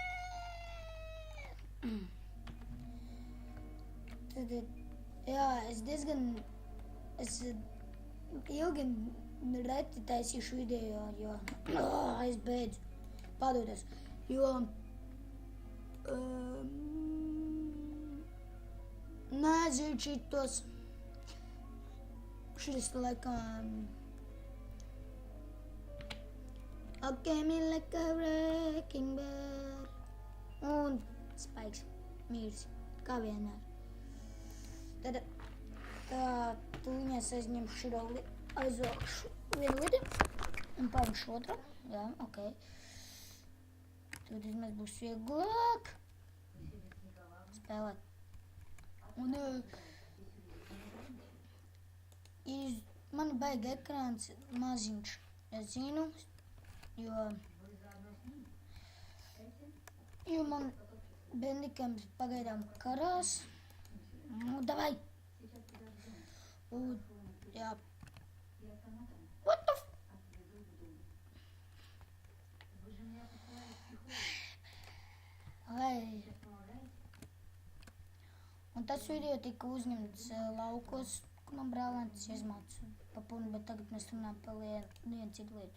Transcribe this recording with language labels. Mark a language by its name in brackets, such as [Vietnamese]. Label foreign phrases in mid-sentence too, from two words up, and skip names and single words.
[Latvian] Tad, jā, es ilgi reti taisīšu video, jo es beidzu padoties, jo nezinu šitos, šis laikam [English] came in like a wrecking ball [Latvian] un spaiks mīrs, kā vienmēr. Tad tūņās aizņemšu širo aizvākšu vienu lidi un paņemšu otru. Jā, ok. Tad vismaz būs vieglāk spēlēt. Un man baigi ekrāns maziņš, es zinu, jo man bendikams pagaidām karās. Nu, davai! Jā. [English] What the f... [Latvian] Un tas video tika uzņemts laukos, kur man brālēns izmāca pa punu, bet tagad mēs runājam par vienu citu lietu.